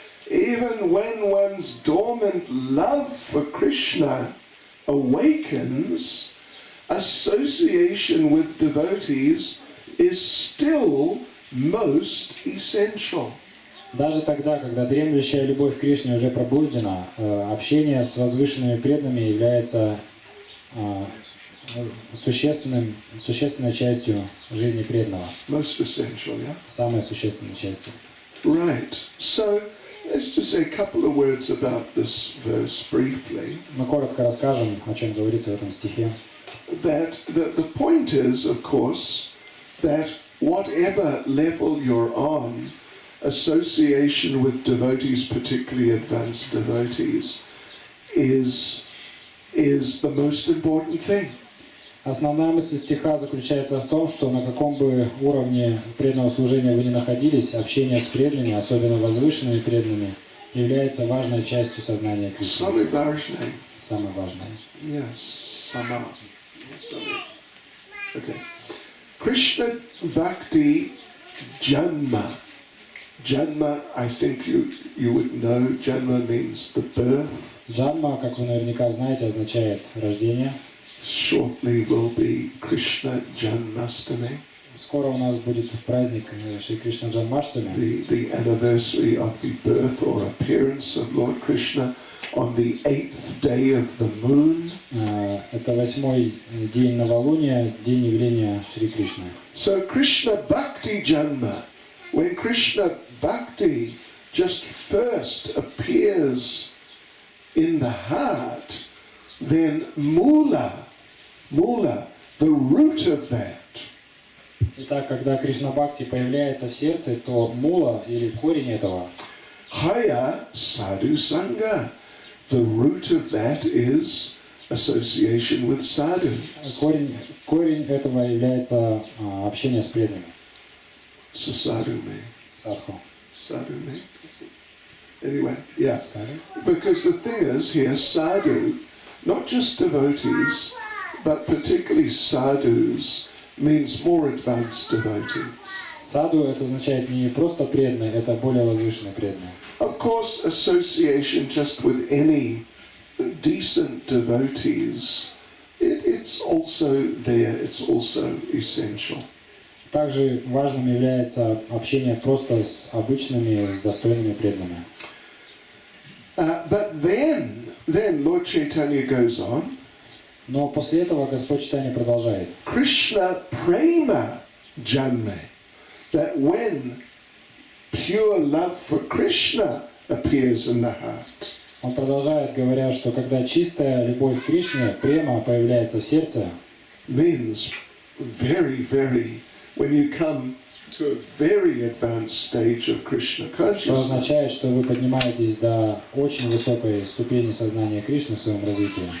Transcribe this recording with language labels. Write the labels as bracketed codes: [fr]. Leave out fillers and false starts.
[en] Even when one's dormant love for Krishna awakens, association with devotees is still most essential. [ru] Даже тогда, когда дремлющая любовь к Кришне уже пробуждена, общение с возвышенными преданными является существенной частью жизни преданного. [en] Most essential, yeah? [ru] Самой существенной частью. [en] Right. So let's just say a couple of words about this verse briefly. [ru] Мы коротко расскажем, о чем говорится в этом стихе. [en] That the point is, of course, that whatever level you're on, association with devotees, particularly advanced devotees, is the most important thing. [ru] Основная мысль стиха заключается в том, что на каком бы уровне преданного служения вы ни находились, общение с преданными, особенно возвышенными преданными, является важной частью сознания Кришны. Самое важное. Самое важное. [en] Yes, sama. Okay. Krishna Bhakti Janma. Janma, I think you would know, Janma means the birth. [ru] Джанма, как вы наверняка знаете, означает рождение. [en] Shortly will be Krishna Janmastami. [ru] Скоро у нас будет праздник Шри Кришна Джанмаштами. [en] The anniversary of the birth or appearance of Lord Krishna on the 8th day of the moon. [ru] Это 8-й день новолуния, день явления Шри Кришны. [en] So Krishna Bhakti Janma, when Krishna Bhakti just first appears in the heart, then Mula, the root of that. [ru] Итак, когда Кришна Бхакти появляется в сердце, то мула или корень этого [bn] Haya Sadhu Sangha. [en] The root of that is association with sadhu. [ru] Корень этого является общение с преданными. [en] So sadhu me. [ru] Садху. [en] Sadhu me. Anyway, yeah. [ru] Sadhu? [en] Because the thing is here, sadhu, not just devotees, but particularly sadhus, means more advanced devotees. [ru] Саду это означает не просто преданные, это более возвышенные преданные. [en] Of course, association just with any decent devotees, it's also there, it's also essential. [ru] Также важным является общение просто с обычными, с достойными преданными. [en] But then Lord Chaitanya goes on. [ru] Но после этого Господь Чайтанья продолжает. [bn] Krishna Prema Janme. [en] That when pure love for Krishna appears in the heart. [ru] Он продолжает, говоря, что когда чистая любовь к Кришне, према, появляется в сердце, [en] Means very, when you come to a very advanced stage of Krishna [ru] что [en] consciousness. [ru] означает, что вы поднимаетесь до очень высокой ступени сознания Кришны в своем развитии.